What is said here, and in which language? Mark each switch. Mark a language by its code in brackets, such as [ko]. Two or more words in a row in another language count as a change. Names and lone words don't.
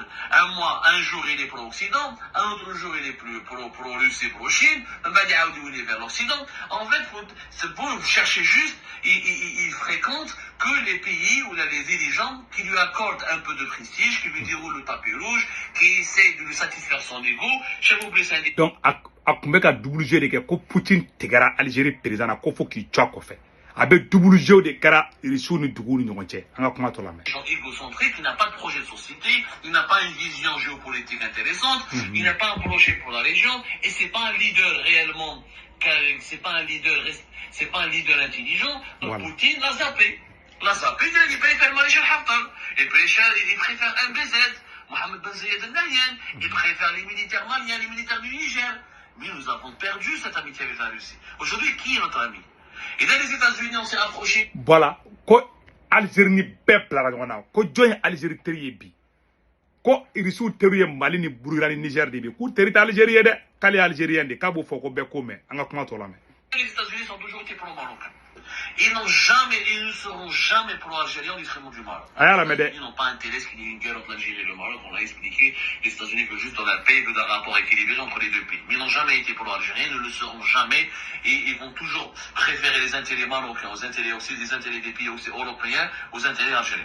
[fr] Un jour il est pro-Occident, un autre jour il est plus pro-Russie et pro-Chine, il est vers l'Occident. En fait, c'est pour chercher juste, il fréquente que les pays où il a les dirigeants qui lui accordent un peu de prestige, qui lui déroulent le tapis rouge, qui essaient de lui satisfaire son ego. Cheikh Bouvet, c'est un des... [bm] Donc, a tun bɛ ka [fr] double jeu [bm] de kɛ ko Poutine tigɛra Algérie président na ko fo k'i cɔ kɔfɛ a bɛ [fr] double jeu [bm] de kɛra Russie ni duguw ni ɲɔgɔn cɛ an ka kuma tɔ lamɛn. [fr] Gens égocentriques, il n'a pas de projet de société, il n'a pas une vision géopolitique intéressante, il n'a pas un projet pour la région, et c'est pas un leader réellement, c'est pas un leader intelligent. Donc voilà. Poutine l'a zappé. Il préfère Maréchal Haftar, il préfère MBZ, Mohamed Ben Zayed El Nahyan, il préfère les militaires maliens, les militaires du Niger. Mais nous avons perdu cette amitié avec la Russie. Aujourd'hui, qui est notre ami? Et dans les États-Unis, on s'est rapproché. Voilà. [bm] Ko Algérie ni bɛɛ bilara ɲɔgɔn na. Ko jɔn ye Algérie teri ye bi? Ko Irisiw teri ye Mali ni Burkina ni Niger de bi. K'u teri tɛ Algérie ye dɛ. K'ale ye Algérien de. K'a b'o fɔ ko bɛɛ ko mɛn. An ka kuma tɔ lamɛn. [fr] Les États-Unis sont toujours été pro-marocains. Ils ne seront jamais pro-algériens au détriment du Maroc. Ils n'ont pas intérêt qu'il y ait une guerre entre l'Algérie et le Maroc. On l'a expliqué. Les États-Unis veulent juste dans la paix, veulent un rapport équilibré entre les deux pays. Mais ils n'ont jamais été pro-algériens, ne le seront jamais. Et ils vont toujours préférer les intérêts marocains aux intérêts aussi, les intérêts des pays aussi européens aux intérêts algériens.